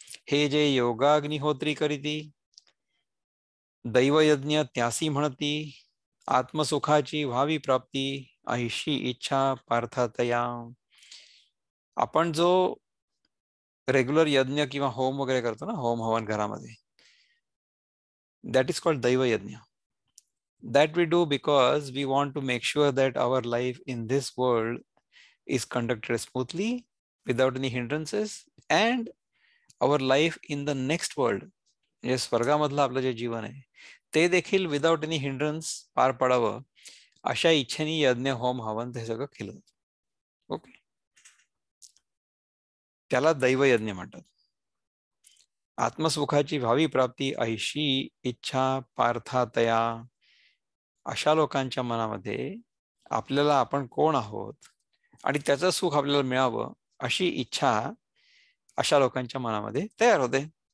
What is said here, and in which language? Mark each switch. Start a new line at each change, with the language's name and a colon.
Marathi: हे जे योगाग्निहोत्री करीती, दैवयज्ञ त्यासी म्हणती, आत्मसुखाची व्हावी प्राप्ती, अहिशी इच्छा पार्थतया. आपण जो रेग्युलर यज्ञ किंवा होम वगैरे करतो ना, होम हवन घरामध्ये,
English: that is called Daiva Yajna. That we do because we want to make sure that our life in this world is conducted smoothly without any hindrances, and our life in the next world,
Marathi: म्हणजे स्वर्गामधलं आपलं जे जीवन आहे ते देखील without any hindrance पार पडावं अशा इच्छेने यज्ञ होम हवन ते सगळं केलं. ओके, त्याला दैवयज्ञ म्हणतात. आत्मसुखाची भावी प्राप्ती, ऐशी इच्छा पार्थतया. अशा लोकांच्या मनामध्ये आपल्याला आपण कोण आहोत आणि त्याचं सुख आपल्याला मिळावं अशी इच्छा अशा लोकांच्या मनामध्ये तयार होते.